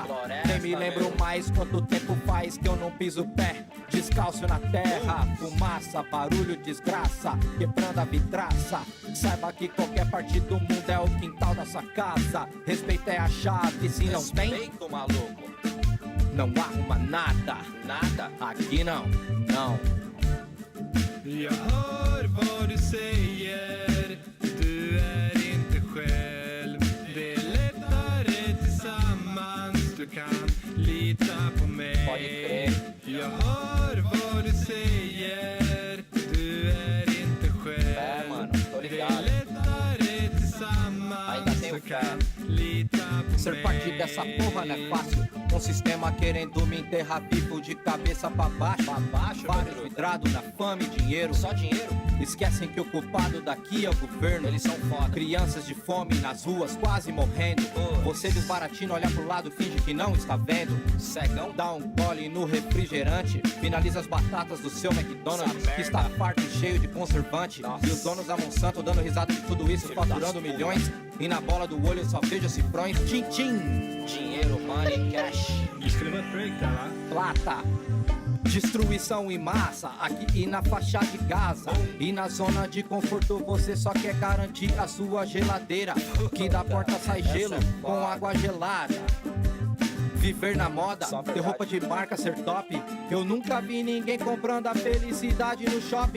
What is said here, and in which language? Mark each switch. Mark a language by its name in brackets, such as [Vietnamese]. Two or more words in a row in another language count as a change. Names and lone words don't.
[Portuguese] Nem me lembro mais quanto tempo faz que eu não piso o pé descalço na terra. Fumaça, barulho, desgraça, quebrando a vidraça. Saiba que qualquer parte do mundo é o quintal da sua casa. Respeito é a chave, se não tem, respeito, maluco, não arruma nada. Nada, aqui não, não. [Swedish] Jag hör vad du säger, du är inte själv. Det är lättare tillsammans, du kan lita på mig. Jag hör vad du säger, du är inte själv. Det är lättare tillsammans, du kan lita på mig. [Portuguese] Ser parte dessa porra não é fácil. Um sistema querendo me enterrar vivo de cabeça pra baixo. Vários vidrados na fama e dinheiro. Só dinheiro. Esquecem que o culpado daqui é o governo. Eles são foda. Crianças de fome nas ruas quase morrendo. Você desbaratina, olha pro lado, finge que não está vendo. Cegão, dá um gole no refrigerante. Finaliza as batatas do seu McDonald's, que está farto e cheio de conservante. Nossa. E os donos da Monsanto dando risada de tudo isso, faturando milhões. E na bola do olho só vejo cifrões. Tchim-tchim. Dinheiro, money, cash. [Swedish] Escreva ett break där, va? [Portuguese] Plata. Destruição em massa, aqui e na faixa de Gaza. E na zona de conforto você só quer garantir a sua geladeira, que da porta sai gelo com água gelada. Viver na moda, ter roupa de marca, ser top. Eu nunca vi ninguém comprando a felicidade no shopping.